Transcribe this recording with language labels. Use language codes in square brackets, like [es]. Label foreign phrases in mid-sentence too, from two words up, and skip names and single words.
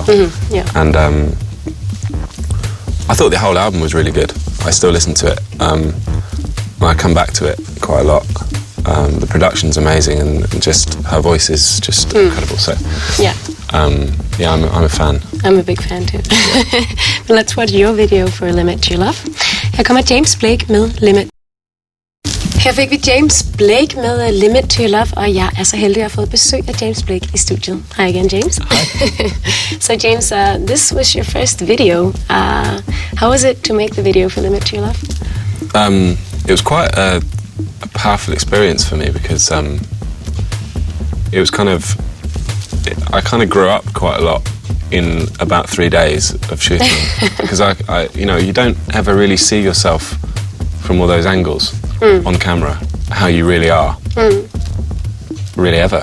[en] And I thought the whole album was really good. I still listen to it. I come back to it quite a lot. The production's amazing, and just her voice is just incredible. So I'm a fan. I'm a big fan too. But let's watch your video for Limit to Your Love. [da] Her kommer James Blake med Limit. Her fik vi James Blake med Limit to Your Love, og jeg er så heldig at have fået besøg af James Blake i studiet. [en] Hi again, James. Hi. So James, this was your first video. How was it to make the video for Limit to Your Love? It was quite a powerful experience for me because it was I kind of grew up quite a lot in about 3 days of shooting because you don't ever really see yourself from all those angles on camera, how you really are, really ever.